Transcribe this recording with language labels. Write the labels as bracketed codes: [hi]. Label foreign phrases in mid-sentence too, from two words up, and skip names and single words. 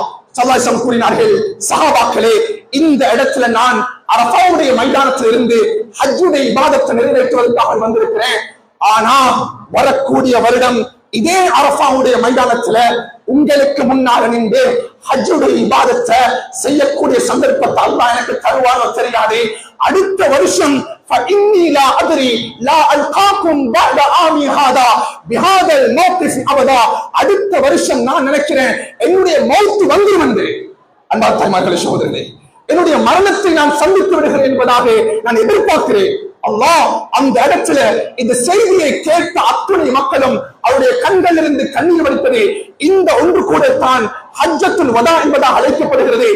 [ar] صلى الله عليه وسلم [ta] கூறினார்கள், சஹாபாக்களே, இந்த இடத்துல நான் அரஃபாவுடைய மைதானத்தில் இருந்து ஹஜ்ஜுடைய இபாதத்தை நிறைவேற்றுவதற்காக வந்திருக்கிறேன். ஆனா வரக்கூடிய வருடம் இதே அரஃபாவுடைய மைதானத்துல உங்களுக்கு முன்னால நின்று ஹஜ்ஜுடைய இபாதத்தை செய்யக்கூடிய சந்தர்ப்பத்தை அல்லாஹ் எனக்கு தருவானோ தெரியாது. அடுத்த வருஷம் [ar] فإني لا أدري لا ألقاكم بعد عامي هذا بهذا الموقف أبدا. [ta] அடுத்த வருஷம் நான் நினைக்கிறேன் என்னுடைய மௌத் வந்துரும் என்று. அன்பான தாய்மார்களே, சகோதரர்களே, என்னுடைய மரணத்தை நான் சந்தித்து விடுகிறேன் என்பதாக நான் எதிர்பார்க்கிறேன். அல்லாஹ் அந்த இடத்துல இந்த செய்தியை கேட்ட அத்துணை மக்களும் அவருடைய கண்களிலிருந்து கண்ணீர் வடிப்பது இந்த ஒன்று கூட தான் ஹஜ்ஜத்துல் வதா என்பதாக அழைக்கப்படுகிறது.